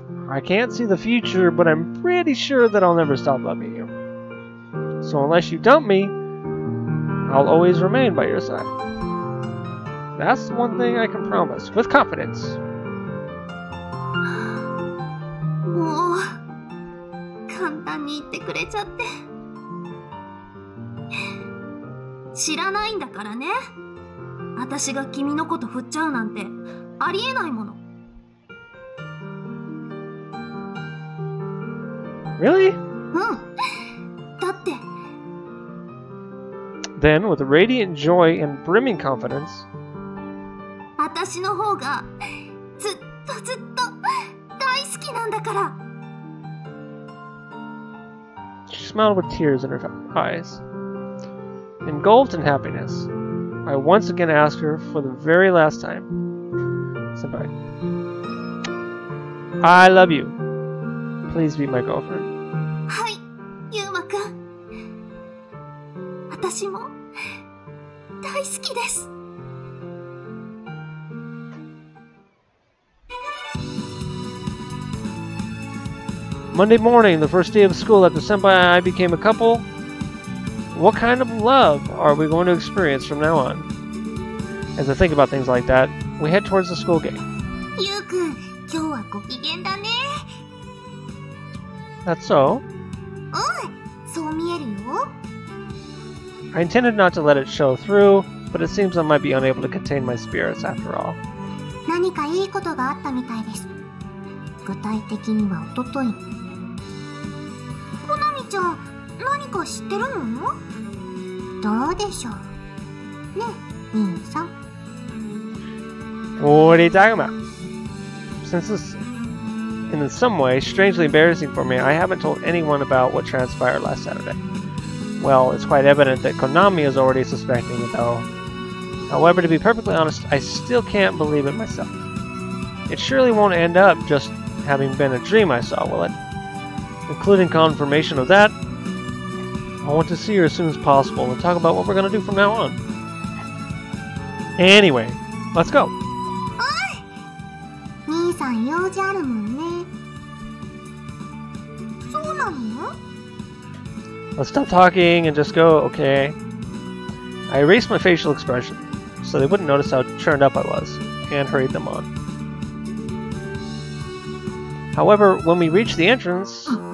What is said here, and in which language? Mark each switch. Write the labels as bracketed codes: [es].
[en] I can't see the future, but I'm pretty sure that I'll never stop loving you. So unless you dump me, I'll always remain by your side. That's the one thing I can promise, with confidence. [ja] もう簡単に言ってくれちゃって。知らないんだからね。私が君のこと振っちゃうなんてありえないもの。 [en] Really? [ja] うん。だって。 [en] Then, with radiant joy and brimming confidence, [ja] 私の方がずっとずっと大好きなんだから。 [en] she smiled with tears in her eyes. Engulfed in happiness, I once again asked her for the very last time, Senpai, I love you. Please be my girlfriend. [ja] はい、ゆうまくん。私も大好きです。 [en] Monday morning, the first day of school after Senpai and I became a couple, What kind of love are we going to experience from now on? As I think about things like that, we head towards the school gate. [ja] ゆうくん、今日はご機嫌だね。 [en] That's so. [ja] そう見えるよ。 [en] I intended not to let it show through, but it seems I might be unable to contain my spirits after all. [ja] 何かいいことがあったみたいです。具体的にはおととい。コナミちゃん、何か知ってるの？どうでしょうね、兄さん。 [en] What are you talking about? Since this, in some way, strangely embarrassing for me, I haven't told anyone about what transpired last Saturday. Well, it's quite evident that Konami is already suspecting it, though. However, to be perfectly honest, I still can't believe it myself. It surely won't end up just having been a dream I saw, will it? Including confirmation of that, I want to see her as soon as possible and talk about what we're going to do from now on. Anyway, let's go. [ja] 兄さん用事あるもんね。そうなの？ [en] Let's stop talking and just go, okay? I erased my facial expression so they wouldn't notice how turned up I was, and hurried them on. However, when we reached the entrance...